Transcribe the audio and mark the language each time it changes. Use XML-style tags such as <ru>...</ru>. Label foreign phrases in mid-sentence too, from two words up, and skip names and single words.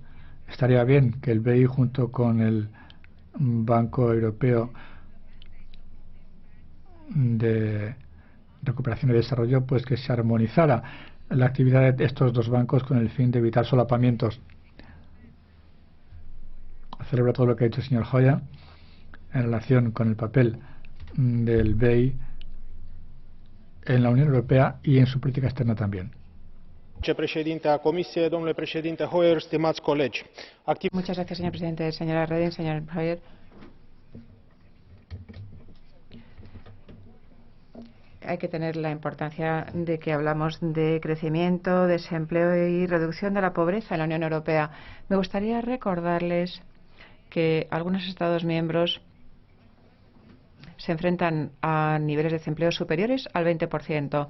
<es>Estaría bien que el BEI, junto con el Banco Europeo de Recuperación y Desarrollo, pues que se armonizara la actividad de estos dos bancos con el fin de evitar solapamientos. Celebro todo lo que ha dicho el señor Hoyer en relación con el papel del BEI en la Unión Europea y en su política externa también.</es> <ro>Vicepresidente a Comisiei, domnule președinte Hoyer, stimați colegi.</ro> <es>Muchas gracias, señor presidente, señora Reding, señor Hoyer. Hay que tener la importancia de que hablamos de crecimiento, desempleo y reducción de la pobreza en la Unión Europea. Me gustaría recordarles que algunos Estados miembros se enfrentan a niveles de desempleo superiores al 20%.</es>